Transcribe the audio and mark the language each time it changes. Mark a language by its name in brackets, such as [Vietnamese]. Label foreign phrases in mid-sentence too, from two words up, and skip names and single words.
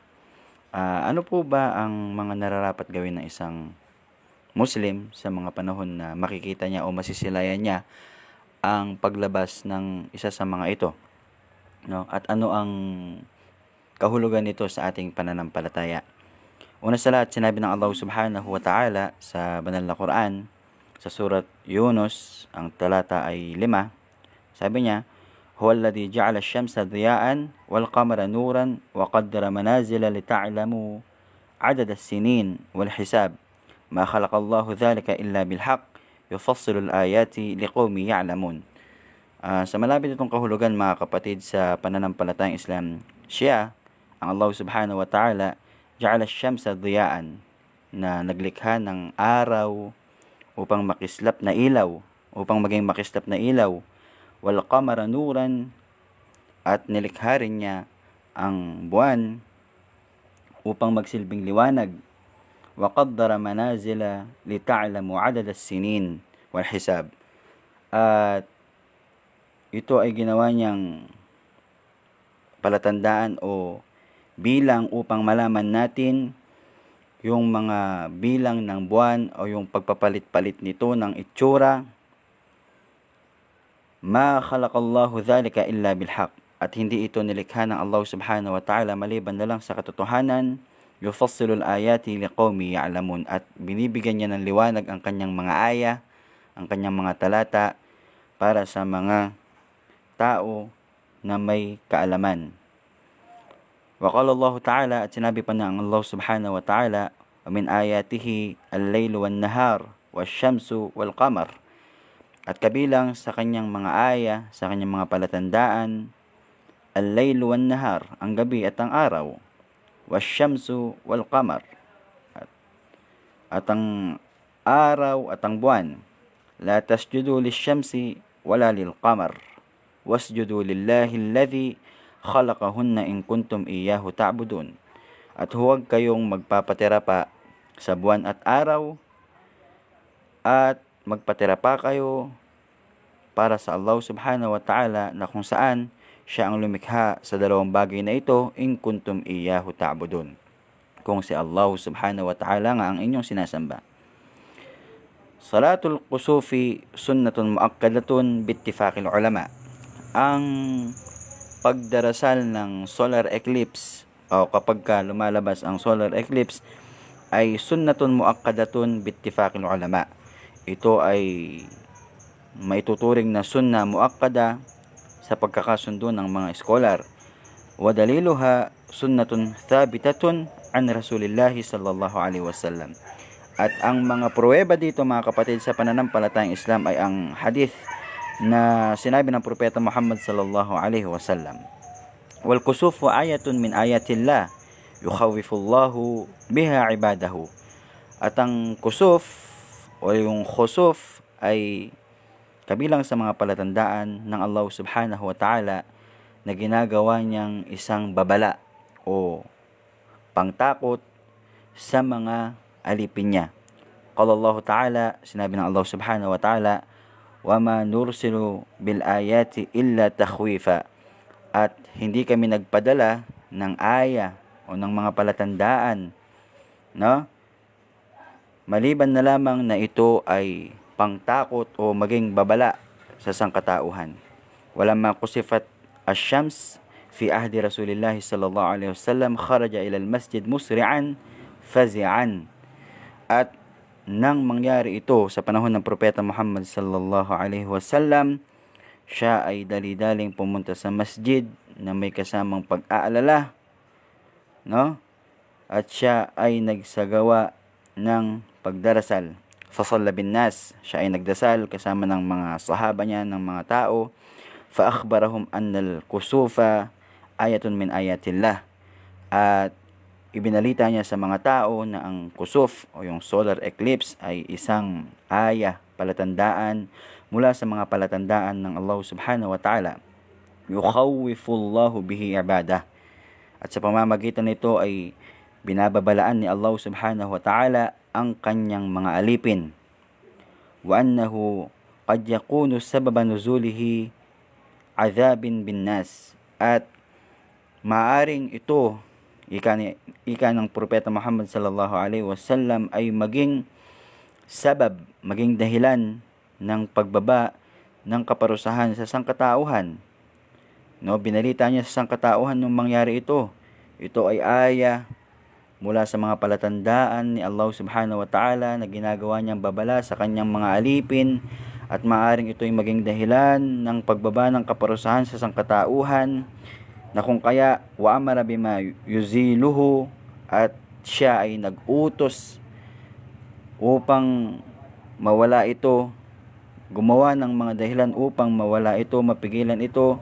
[Filipino] Ano po ba ang mga nararapat gawin ng isang Muslim sa mga panahon na makikita niya o masisilayan niya ang paglabas ng isa sa mga ito? No? At ano ang kahulugan nito sa ating pananampalataya? Una sa lahat, sinabi ng Allah [Arabic] سبحانه وتعالى [Filipino] sa banal na Quran, sa surat Yunus, ang talata ay 5, sabi niya, [Arabic] هو الذي جعل الشمس ضياء والقمر نورا وقدر منازل لتعلموا عدد السنين والحساب. ما خلق الله ذلك إلا بالحق يفصل الآيات لقوم يعلمون. [Filipino] Sa malapit itong kahulugan, mga kapatid sa pananampalatayang Islam, siya, ang Allah [Arabic] سبحانه وتعالى, جعل الشمس ضياء, [Filipino] na naglikha ng araw upang makislap na ilaw, upang maging makislap na ilaw, [Arabic] والقمر نورا, [Filipino] at nilikha rin niya ang buwan upang magsilbing liwanag, [Arabic] وقدر منازل لتعلموا عدد السنين والحساب. [Filipino] At ito ay ginawa niyang palatandaan o bilang upang malaman natin yung mga bilang ng buwan o yung pagpapalit-palit nito ng itsura. [Arabic] ما خلق الله ذلك إلا بالحق, [Filipino] at hindi ito nilikha ng Allah [Arabic] سبحانه وتعالى [Filipino] maliban na lang sa katotohanan. [Arabic] يفصل الآيات لقوم يعلمون, [Filipino] at binibigyan niya ng liwanag ang kanyang mga aya, ang kanyang mga talata para sa mga tao na may kaalaman. [Arabic] وقال الله تعالى, [Filipino] at sinabi pa ng [Arabic] الله سبحانه وتعالى ومن آياته الليل والنهار والشمس والقمر, [Filipino] at kabilang sa kanyang mga aya, sa kanyang mga palatandaan, [Arabic] الليل والنهار, [Filipino] ang gabi at ang araw, [Arabic] والشمس والقمر, [Filipino] at ang araw at ang buwan. [Arabic] لا تسجدوا للشمس ولا للقمر واسجدوا لله الذي خلقهن إن كنتم إياه تعبدون. [Filipino] At huwag kayong magpapatira pa sa buwan at araw, at magpatira pa kayo para sa Allah [Arabic] سبحانه وتعالى, [Filipino] na kung saan siya ang lumikha sa dalawang bagay na ito, [Arabic] إن كنتم إياه تعبدون, [Filipino] kung si Allah [Arabic] سبحانه وتعالى [Filipino] nga ang inyong sinasamba. [Arabic] صلاة الكسوف سنة مؤكدة باتفاق العلماء. [Filipino] Ang pagdarasal ng [English] solar eclipse [Filipino] o kapag lumalabas ang [English] solar eclipse [Filipino] ay [Arabic] سنة مؤكدة باتفاق العلماء. [Filipino] Ito ay maituturing na [Arabic] سنة مؤكدة [Filipino] sa pagkakasundo ng mga scholar. [Arabic] ودليلها سنة ثابتة عن رسول الله صلى الله عليه وسلم. [Filipino] At ang mga pruweba dito, mga kapatid sa pananampalatayang Islam, ay ang hadith na sinabi ng propeta Muhammad [Arabic] صلى الله عليه وسلم. والكسوف آية من آيات الله يخوف الله بها عباده. [Filipino] At ang kusuf o yung khusuf ay kabilang sa mga palatandaan ng Allah [Arabic] سبحانه وتعالى [Filipino] na ginagawa niyang isang babala o pangtakot sa mga alipin niya. [Arabic] قال الله تعالى, [Filipino] sinabi ng [Arabic] الله سبحانه وتعالى, وَمَا نُرْسِلُ بِالْآيَاتِ إِلَّا تَخْوِيفًا. [Filipino] At hindi kami nagpadala ng aya o ng mga palatandaan, no? Maliban na lamang na ito ay pangtakot o maging babala sa sangkatauhan. [Arabic] ولما كسفت الشمس في عهد رسول الله صلى الله عليه وسلم خرج إلى المسجد مسرعا فزعا. [Filipino] At nang mangyari ito sa panahon ng propeta Muhammad [Arabic] صلى الله عليه وسلم, [Filipino] siya ay dali-daling pumunta sa masjid na may kasamang pag-aalala, no? at siya ay nagsagawa ng pagdarasal. [Arabic] فصلى بالناس, [Filipino] siya ay nagdasal kasama ng mga sahaba niya, ng mga tao. [Arabic] فأخبرهم أن الكسوف آية من آيات الله, [Filipino] at ibinalita niya sa mga tao na ang kusuf o yung [English] solar eclipse [Filipino] ay isang palatandaan mula sa mga palatandaan ng Allah [Arabic] سبحانه وتعالى. يخوف الله به عباده, [Filipino] at sa pamamagitan nito ay binababalaan ni Allah [Arabic] سبحانه وتعالى [Filipino] ang kanyang mga alipin. [Arabic] وأنه قد يكون سبب نزول عذاب بالناس, [Filipino] at maaring ito, ika ng Propeta Muhammad [Arabic] صلى الله عليه وسلم, [Filipino] ay maging dahilan ng pagbaba ng kaparusahan sa sangkatauhan. Binalita niya sa sangkatauhan nung mangyari ito. Ito ay aya mula sa mga palatandaan ni Allah [Arabic] سبحانه وتعالى [Filipino] na ginagawa niyang babala sa kanyang mga alipin, at maaring ito ay maging dahilan ng pagbaba ng kaparusahan sa sangkatauhan, na kung kaya [Arabic] وأمر بما يزيله, [Filipino] at siya ay nag-utos upang mawala ito, gumawa ng mga dahilan upang mawala ito, mapigilan ito.